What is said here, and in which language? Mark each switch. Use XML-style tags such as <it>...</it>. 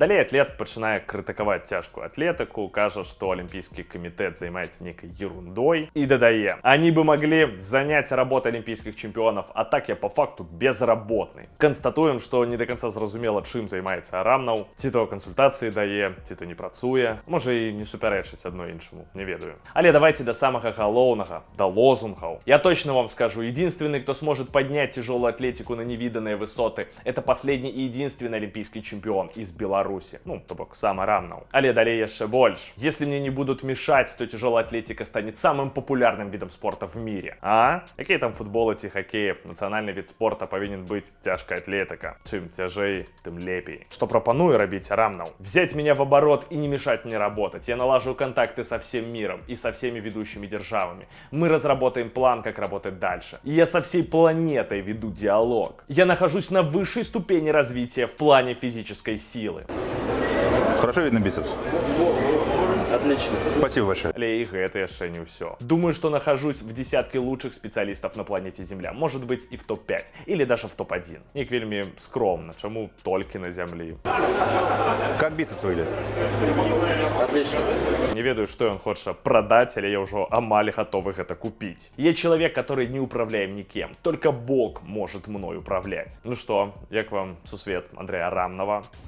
<be>Далей атлет пачынае крытыкаваць цяжкую атлетыку, кажа, што Олімпійскі камітэт займаецца нейкай ерундой і дадае:</be> <ru>«Они бы могли занять работу олимпийских чемпионов, а так я по факту безработный».</ru> <be>Констатуем, што не до конца зразумела, чым займаецца Арамнаў. Ці то кансультацыі дае, ці то не працуе. Можа і не супярэчыць адно іншаму, не ведаю. Але давайте до самага галоўнага, до лозунгаў.</be> <ru>Я точно вам скажу, единственный, кто сможет поднять тяжелую атлетику на невиданные высоты, это последний и единственный олимпийский чемпион из Беларуси.</ru> <be>Ну, то бок сам Арамнаў. Але далей яшчэ больш.</be> <ru>Если мне не будут мешать, то тяжелая атлетика станет самым популярным видом спорта в мире. А? Какие там футболы ці хоккеи? Национальный вид спорта повинен быть тяжкая атлетика.</ru> <be>Чым цяжэй, тым лепей. Что пропоную рабіць Арамнаў?</be> <ru>Взять меня в оборот и не мешать мне работать. Я налажу контакты со всем миром и со всеми ведущими державами. Мы разработаем план, как работать дальше. И я со всей планетой веду диалог. Я нахожусь на высшей ступени развития в плане физической силы. Хорошо видно бицепс? Отлично. Спасибо большое.</ru> <be>Але и это яшчэ не ўсё.</be> <ru>Думаю, что нахожусь в десятке лучших специалистов на планете Земля. Может быть и в топ-5. Или даже в топ-1.</ru> <be>Неяк вельмі скромно. Чаму толькі на зямлі?</be> <ru>Как бицепс выглядит? Отлично.</ru> <be>Не ведаю, что ён хоча прадаць, але я ўжо амаль гатовы гэта купіць.</be> <ru>Я человек, который не управляем никем. Только Бог может мной управлять.</ru> <be>Ну что, як вам сусвет Андрэя Арамнава?</be>